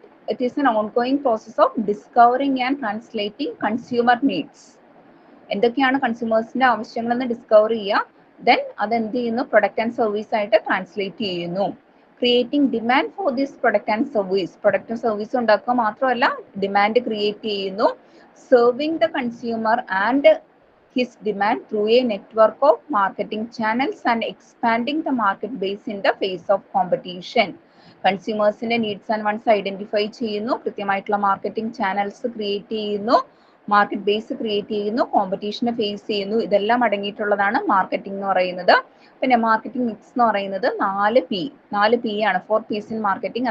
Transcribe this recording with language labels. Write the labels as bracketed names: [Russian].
[English] It is an ongoing process of discovering and translating consumer needs. [Malayalam] എന്തൊക്കെയാണ് കൺസ്യൂമേഴ്സിന്റെ ആവശ്യങ്ങളെന്ന് discover ചെയ്യുക, then അത് എന്ത് ചെയ്യുന്നു, പ്രൊഡക്റ്റ് ആൻഡ് സർവീസ് ആയിട്ട് ട്രാൻസ്ലേറ്റ് ചെയ്യുന്നു. [English] creating demand for this product and service, [Malayalam] പ്രൊഡക്റ്റും സർവീസും ഉണ്ടാക്കുക മാത്രമല്ല ഡിമാൻഡ് ക്രിയേറ്റ് ചെയ്യുന്നു. [English] Serving the consumer and his demand through a network of marketing channels and expanding the market base in the face of competition. [Malayalam] കൺസ്യൂമേഴ്സിന്റെ needs and once identify ചെയ്യുന്നു, കൃത്യമായിട്ടുള്ള marketing channels create ചെയ്യുന്നു, market base create ചെയ്യുന്നു, കോമ്പറ്റീഷനെ face ചെയ്യുന്നു. ഇതെല്ലാം അടങ്ങിയിട്ടുള്ളതാണ് marketing എന്ന് പറയുന്നത്. പിന്നെ marketing mix എന്ന് പറയുന്നത് 4P ആണ്, 4 P's ഇൻ മാർക്കറ്റിംഗ്.